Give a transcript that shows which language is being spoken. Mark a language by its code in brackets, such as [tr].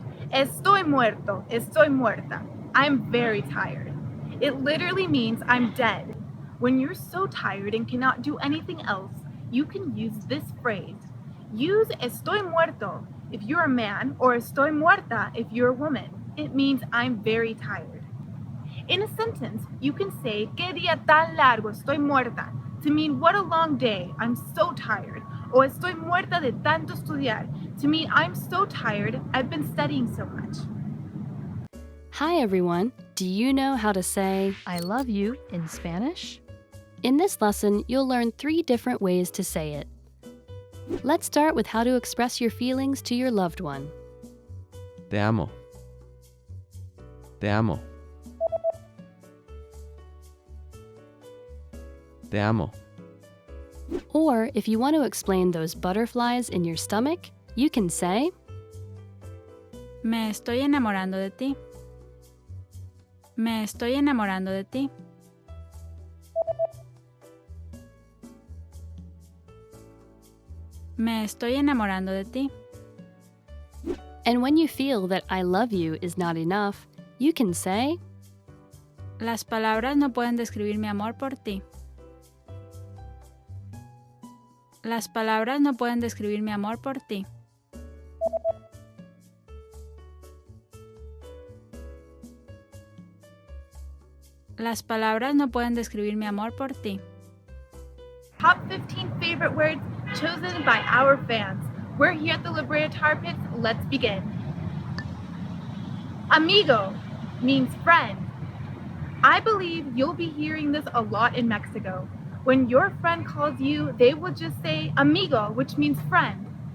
[es] Estoy muerto, estoy muerta. [en] I'm very tired. It literally means I'm dead. When you're so tired and cannot do anything else, you can use this phrase. Use [es] estoy muerto [en] if you're a man or [es] estoy muerta [en] if you're a woman. It means I'm very tired. In a sentence, you can say [es] qué día tan largo, estoy muerta, [en] to mean what a long day, I'm so tired. Or [es] estoy muerta de tanto estudiar, [en] to mean I'm so tired, I've been studying so much. Hi everyone! Do you know how to say I love you in Spanish? In this lesson, you'll learn 3 different ways to say it. Let's start with how to express your feelings to your loved one. [es] Te amo. Te amo. Te amo. [en] Or if you want to explain those butterflies in your stomach, you can say, [es] Me estoy enamorando de ti. Me estoy enamorando de ti. Me estoy enamorando de ti. [en] And when you feel that I love you is not enough, you can say, [es] Las palabras no pueden describir mi amor por ti. Las palabras no pueden describir mi amor por ti. Las palabras no pueden describir mi amor por ti. [en] Top 15 favorite words chosen by our fans. We're here at the La Brea Tar Pits. Let's begin. Amigo means friend. I believe you'll be hearing this a lot in Mexico. When your friend calls you, they will just say amigo, which means friend.